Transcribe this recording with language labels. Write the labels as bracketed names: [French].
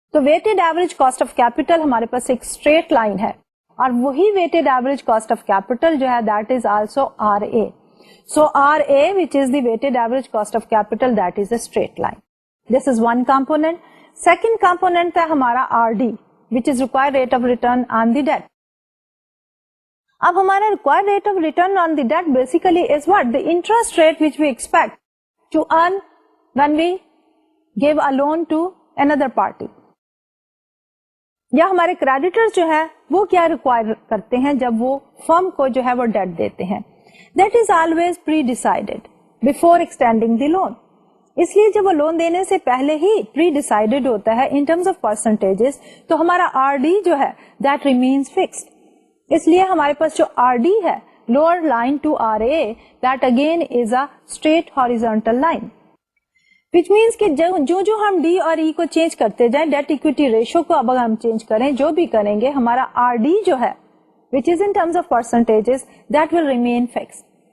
[Hindi] तो weighted average cost of capital हमारे पास एक स्ट्रेट लाइन है और वही weighted average cost of capital जो है [English] That is also RA. So RA which is the weighted average cost of capital that is a straight line. This is one component. Second component है हमारा RD which is required rate of return on the debt. [Hindi] अब हमारा [English] required rate of return on the debt basically is what? The interest rate which we expect to earn when we give a loan to another party. [Hindi] या हमारे creditors जो है वो क्या require करते हैं जब वो firm को जो है वो debt देते हैं? [English] That is always pre-decided before extending the loan. [Hindi] इसलिए जब वो लोन देने से पहले ही pre-decided होता है [English] in terms of percentages, [Hindi] तो हमारा RD जो है [English] that remains fixed. [Hindi] इसलिए हमारे पास जो RD है lower line to RA [English] that again is a straight horizontal line, [Hindi] which means कि जो हम D और E को चेंज करते जाएं, डेट इक्विटी रेशियो को अब हम चेंज करें, जो भी करेंगे हमारा RD जो है [English] Which is in terms of percentages that will remain fixed.